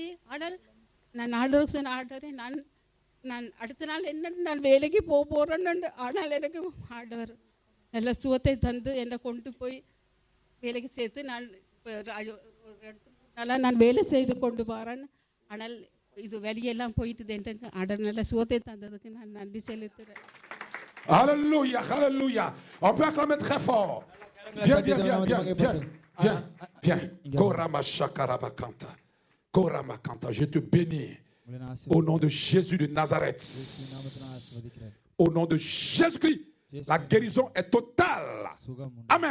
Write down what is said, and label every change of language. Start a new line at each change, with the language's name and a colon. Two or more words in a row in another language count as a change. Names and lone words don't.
Tamil: ஆனால் நான் ஆண்டவர் சொன்ன ஆண்டவரே நான் அடுத்த நாள் என்னன்னு நான் வேலைக்கு போகிறேன்னு. ஆனால் எனக்கு ஆண்டவர் நல்ல சுகத்தை தந்து என்னை கொண்டு போய் வேலைக்கு சேர்த்து நான் நல்லா நான் வேலை செய்து கொண்டு வரேன். ஆனால் இது வெளியெல்லாம் போயிட்டு எனக்கு ஆண்டவர் நல்ல சுகத்தை தந்ததுக்கு நான் நன்றி செலுத்துகிறேன்.
French: Alléluia, alléluia. On peut acclamer très fort. Viens, viens, viens, viens, viens, viens, viens. Korama shakarabakanta. Korama kanta. Je te bénis au nom de Jésus de Nazareth. Au nom de Jésus-Christ. La guérison est totale. Amen.